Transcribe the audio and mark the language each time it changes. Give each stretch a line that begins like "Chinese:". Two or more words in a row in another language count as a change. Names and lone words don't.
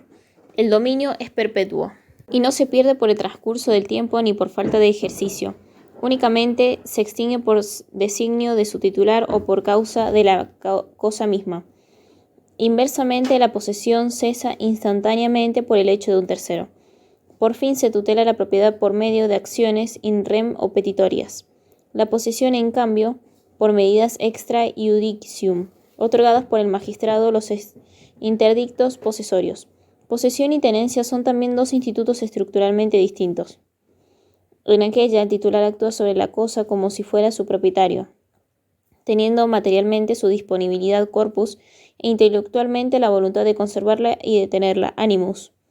Spanish: El dominio es perpetuo y no se pierde por el transcurso del tiempo ni por falta de ejercicio. Únicamente se extingue por designio de su titular o por causa de la cosa misma. Inversamente, la posesión cesa instantáneamente por el hecho de un tercero. Por fin se tutela la propiedad por medio de acciones
Latin: in rem
Spanish: o petitorias. La posesión, en cambio, por medidas
Latin: extra iudicium,
Spanish: otorgadas por el magistrado, los interdictos posesorios. Posesión y tenencia son también dos institutos estructuralmente distintos. En aquella, el titular actúa sobre la cosa como si fuera su propietario, teniendo materialmente su disponibilidad corpus e intelectualmente la voluntad de conservarla y de tenerla, animus.